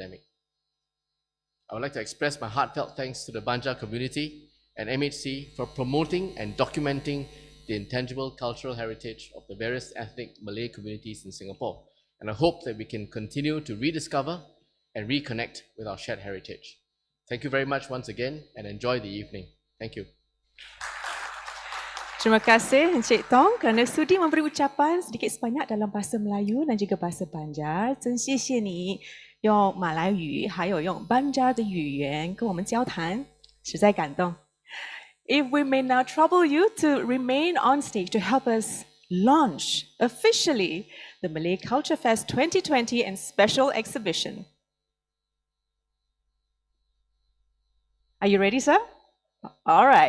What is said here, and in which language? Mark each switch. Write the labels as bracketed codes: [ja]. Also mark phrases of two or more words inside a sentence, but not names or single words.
[en] I would like to express my heartfelt thanks to the Banja community and MHC for promoting and documenting the intangible cultural heritage of the various ethnic Malay communities in Singapore. And I hope that we can continue to rediscover and reconnect with our shared heritage. Thank you very much once again and enjoy the evening. Thank you. [ms] Terima kasih Encik Tong kerana sudi memberi ucapan sedikit sebanyak dalam bahasa Melayu dan juga bahasa Banjar. [zh] 真谢谢你用马来语还有用 Banjar 的语言跟我们交谈，实在感动。 [en] If we may now trouble you to remain on stage to help us launch officially the Malay CultureFest 2020 and special exhibition. Are you ready, sir? All right.